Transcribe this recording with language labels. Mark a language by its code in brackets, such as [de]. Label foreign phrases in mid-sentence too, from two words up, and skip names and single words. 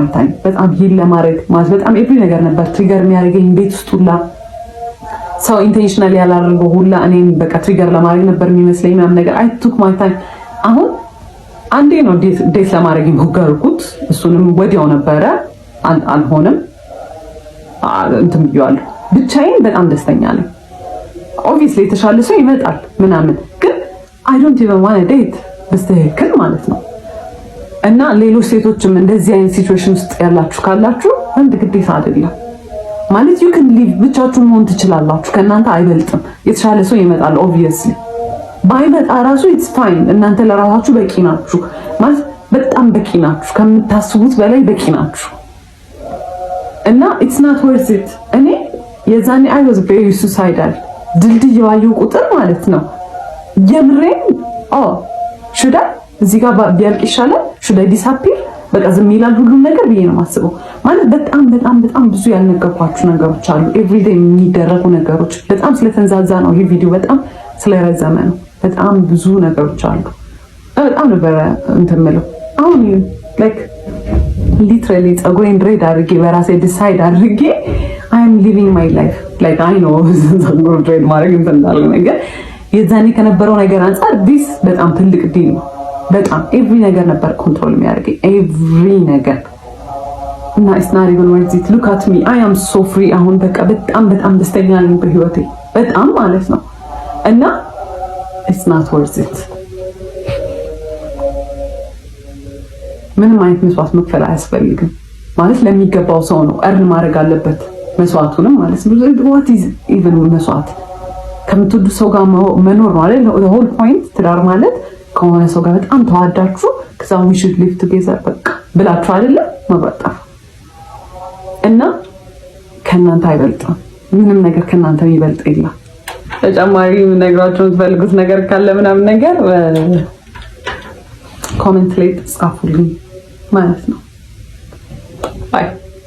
[am] ታይም በጣም ሂል ለማድረግ ማለት በጣም ኤቭሪ ነገር ነበር ትሪገር የሚያደርገኝ ቤት ውስጥ ሁላ ሰው ኢንቴንሽናሊ ያላደረገው ሁላ እኔን በቃ ትሪገር ለማድረግ ነበር የሚመስለኝ ምናምን ነገር [en] I took my time። [am] አሁን አንዴ ነው ዴት ለማድረግ የሞከርኩት እሱንም ወዲያው ነበረ አልሆነም እንትን ብዬዋለሁ። ብቻዬን በጣም ደስተኛ ነኝ። ኦብቪየስሊ የተሻለ ሰው ይመጣል ምናምን ግን [en] I don't even want date [am] በስተክል ማለት ነው። እና ሌሎች ሴቶችም እንደዚህ አይነት ሲቹዌሽን ውስጥ ያላችሁ ካላችሁ አንድ ግዴታ አይደለም ማለት [en] you can live [am] ብቻችሁን መሆን ትችላላችሁ። ከእናንተ አይበልጥም። የተሻለ ሰው ይመጣል ኦብቪየስሊ ባይመጣ ራሱ [en] it's fine። [am] እናንተ ለራሳችሁ በቂ ናችሁ ማለት በጣም በቂ ናችሁ፣ ከምታስቡት በላይ በቂ ናችሁ። እና [en] it's not worth it። [am] እኔ የዛኔ [en] I was very suicidal [am] ድልድይ ባየሁ ቁጥር ማለት ነው የምሬን [en] should I [am] እዚህ ጋር ቢያልቅ ይሻላል [en] should I disappear [am] በቃ ዝም ይላል ሁሉም ነገር ብዬ ነው የማስበው። ማለት በጣም ብዙ ያልነገርኳችሁ ነገሮች አሉ። ኤቭሪዴይ የሚደረጉ ነገሮች በጣም ስለተንዛዛ ነው ይሄ ቪዲዮ በጣም ስለረዘመ ነው። በጣም ብዙ ነገሮች አሉ። በጣም ነበር እንትን የምለው አሁን ሊትራሊ ፀጉሬን ድሬድ አድርጌ በራሴ ዲሳይድ አድርጌ [en] I am living my life like I know [am] ፀጉሬን ድሬድ ማድረግ እንትን እንዳለ ነገር የዛኔ ከነበረው ነገር አንፃር ዲስ በጣም ትልቅ ዲል ነው። በጣም ኤቭሪ ነገር ነበር ኮንትሮል የሚያደርገኝ ኤቭሪ ነገር እና [en] it's not even worth it. look at me I am so free [am] አሁን በቃ በጣም ደስተኛ ነኝ በህይወቴ በጣም ማለት ነው። እና [en] it's not worth it። [am] ምንም አይነት መስዋዕት መክፈል አያስፈልግም ማለት ለሚገባው ሰው ነው እርን ማድረግ አለበት መስዋዕቱንም ማለት ነው። [en] what is even [am] መስዋዕት ከምትወዱ ሰው ጋር መኖር ነው አይደል? [en] the whole point [am] ትዳር ማለት ከሆነ ሰው ጋር በጣም ተዋዳችሁ ከዛ [en] we should live together [am] በቃ ብላችሁ አይደለ መበጣፍ እና ከእናንተ አይበልጥም ምንም ነገር ከእናንተ የሚበልጥ የለም። ተጨማሪ ነግራችሁ የምትፈልጉት ነገር ካለ ምናምን ነገር ኮሜንት ላይ ጻፉልኝ ማለት ነው። ባይ